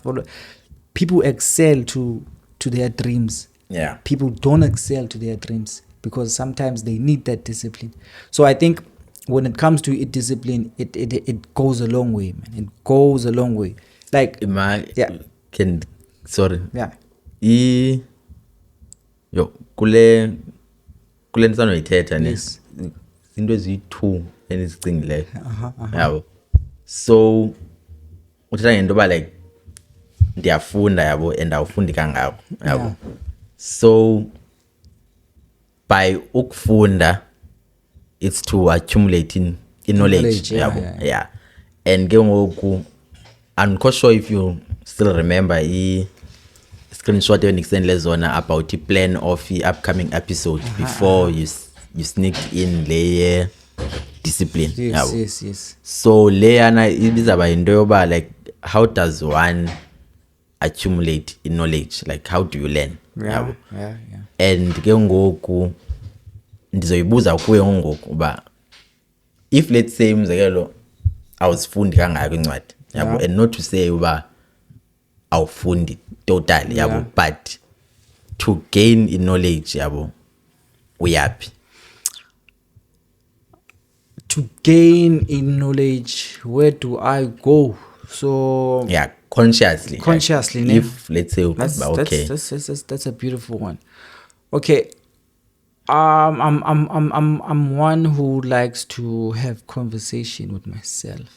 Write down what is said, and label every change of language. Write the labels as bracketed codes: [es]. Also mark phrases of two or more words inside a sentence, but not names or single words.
[en] People excel to their dreams. Yeah. People don't excel to their dreams because sometimes they need that discipline. So I think when it comes to discipline, it goes a long way, man. It goes a long way. Like sorry. Yeah. [xh] Kule nsano yithetha ne. [en] Yes. [xh] Into eziyi-2 enizicingile. Yabo. So uthetha ngento ba like ndiyafunda yabo and awufundi kangako yabo. [en] Yeah. [xh] So by ukufunda [en] it's to accumulating in knowledge yabo. Yeah. And ke ngoku I'm not sure if you still remember screenshot [xh] enikisendele zona [en] about the plan of the upcoming episode before you sneaked in le discipline. Yes. So [xh] leyana ibizaba into yoba [en] like how does one accumulate in knowledge, like how do you learn? Yeah. [xh] And ke ngoku ndizoyibuza kuwe ngoku uba [en] if let's say [xh] umzekelo awusifundi kangaka incwadi yabo, [en] and not to say [xh] uba awufundi [en] totally yabo, but to gain in knowledge [xh] yabo uyaphi? [en] To gain in knowledge, where do I go? So consciously like, if let's say that's a beautiful one. Okay. I'm one who likes to have conversation with myself.